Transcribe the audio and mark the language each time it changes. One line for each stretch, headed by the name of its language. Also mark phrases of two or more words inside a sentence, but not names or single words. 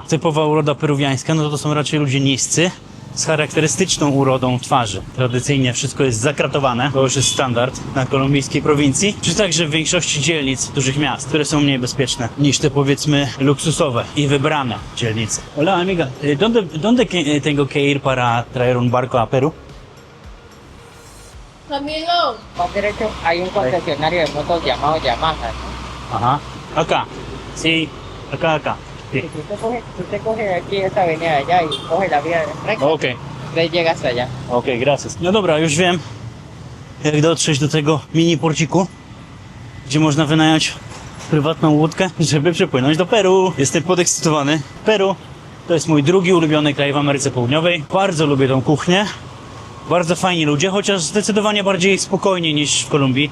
Polish: Typowa uroda peruwiańska, no to są raczej ludzie niscy, z charakterystyczną urodą twarzy. Tradycyjnie wszystko jest zakratowane, to już jest standard na kolumbijskiej prowincji, czy także w większości dzielnic dużych miast, które są mniej bezpieczne niż te, powiedzmy, luksusowe i wybrane dzielnice.
Spanish: Hola amiga, ¿dónde tengo que ir para traer un barco a Peru? Camilo, Más derecho hay un concesionario de motos llamado Yamaha, ¿no? Ajá. Acá. Sí, acá. Sí. Si tú te coges aquí esta avenida de allá y coges la vía recta, Okej. entonces llegas hasta allá. Okej, gracias.
Polish: No dobra, już wiem, jak dotrzeć do tego mini porciku, gdzie można wynająć prywatną łódkę, żeby przepłynąć do Peru. Jestem podekscytowany. Peru to jest mój drugi ulubiony kraj w Ameryce Południowej. Bardzo lubię tą kuchnię. Bardzo fajni ludzie, chociaż zdecydowanie bardziej spokojni niż w Kolumbii.